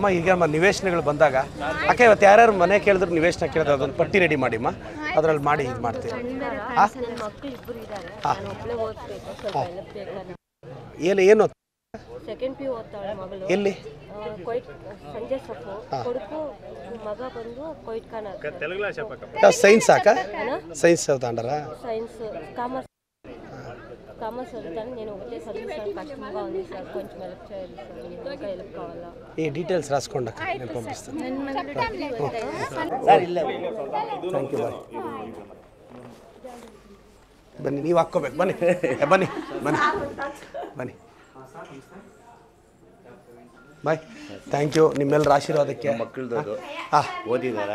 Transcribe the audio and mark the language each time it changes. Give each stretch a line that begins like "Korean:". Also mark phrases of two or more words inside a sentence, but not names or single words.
Kannada: ಈಗ ನಿವೇಶನಗಳು ಬಂದಾಗ ಅಕ್ಕ, ಇವತ್ತು ಯಾರ್ಯಾರು ಮನೆ ಕೇಳಿದ್ರು ನಿವೇಶನ ಕೇಳಿದ್ರೆ ಅದೊಂದು ಪಟ್ಟಿ ರೆಡಿ ಮಾಡಿಮ್ಮ, ಅದರಲ್ಲಿ ಮಾಡಿ ಇದು ಮಾಡ್ತೀವಿ. ಏನು ಸೆಕೆಂಡ್ ಪಿ ಓದ್ತಾಳೆ ಮಗಳು. ಎಲ್ಲಿ? ಸಂಜೆ ಸೊಪ್ಪು. ಕೊಡುಕು ಮಗ ಬಂದು ಕೊಯ್ಟ್ ಖಾನ.
Telugu: సైన్స్ అక్క? సైన్స్ చదువుతాండారా?
English: science commerce
Telugu: చదువుతాను. నేను ఒకటే చదువుతాను, కష్టంగా ఉంది సార్, కొంచెం హెల్ప్ చేయాలి సార్, ఇంకా హెల్ప్ కావాలా? ఈ డీటెయిల్స్ రాసుకోండి అక్క, నేను పంపిస్తాను.
English: Thank you. Bye.
Kannada: ಬನ್ನಿ, ನೀವು ಹಾಕ್ಕೋಬೇಕು. ಬನ್ನಿ ಬನ್ನಿ ಬನ್ನಿ ಬನ್ನಿ ಬಾಯ್.
English: thank you
Kannada: ನಿಮ್ಮೆಲ್ಲರ ಆಶೀರ್ವಾದಕ್ಕೆ. ಮಕ್ಕಳದು ಓದಿದಾರ?